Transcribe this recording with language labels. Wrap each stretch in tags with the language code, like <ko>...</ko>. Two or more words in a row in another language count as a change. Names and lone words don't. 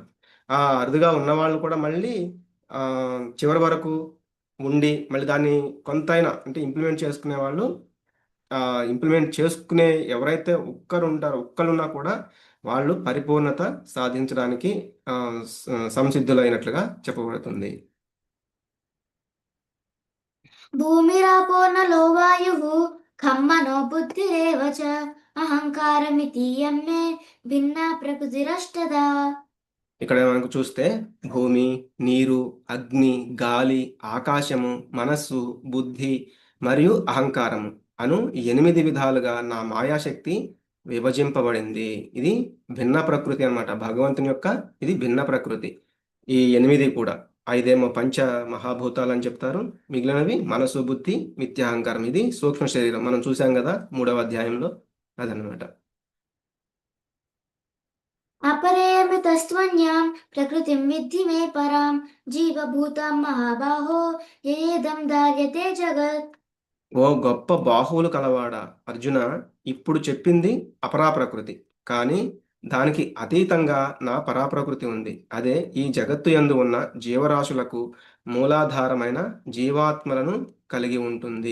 <te>ఆ అరుదుగా ఉన్నవాళ్ళు కూడా మళ్ళీ చివరి వరకు ఉండి మళ్ళీ దాన్ని కొంతైనా అంటే ఇంప్లిమెంట్ చేసుకునే వాళ్ళు, ఇంప్లిమెంట్ చేసుకునే ఎవరైతే ఒక్కరున్నా కూడా వాళ్ళు పరిపూర్ణత సాధించడానికి సంసిద్ధులైనట్లుగా చెప్పబడుతుంది.</te> <sa>भूमिरापो नलो वायुः खं मनो बुद्धिरेव च अहङ्कारमितीयं मे भिन्ना प्रकृतिरष्टदा।</sa> <te>ఇక్కడ మనకు చూస్తే భూమి, నీరు, అగ్ని, గాలి, ఆకాశము, మనస్సు, బుద్ధి మరియు అహంకారము అను 8 విధాలుగా నా మాయాశక్తి విభజింపబడింది. ఇది భిన్న ప్రకృతి అన్నమాట. భగవంతుని యొక్క ఇది భిన్న ప్రకృతి. ఈ 8 కూడా ఐదేమో పంచ మహాభూతాలు అని చెప్తారు. మిగిలినవి మనసు, బుద్ధి, మిథ్యాహంకారం. ఇది సూక్ష్మ శరీరం. మనం చూసాం కదా 3వ అధ్యాయంలో. అదనమాట.</te> <sa>अपरेऽमृतस्त्वन्यां प्रकृतिं विद्धि मे परां जीवभूतां महाबाहो ययेदं धार्यते जगत्।</sa> <te>ఓ గొప్ప బాహువులు కలవాడా అర్జున, ఇప్పుడు చెప్పింది అపరాప్రకృతి, కానీ దానికి అతీతంగా నా పరాప్రకృతి ఉంది. అదే ఈ జగత్తు యందు ఉన్న జీవరాశులకు మూలాధారమైన జీవాత్మలను కలిగి ఉంటుంది.</te>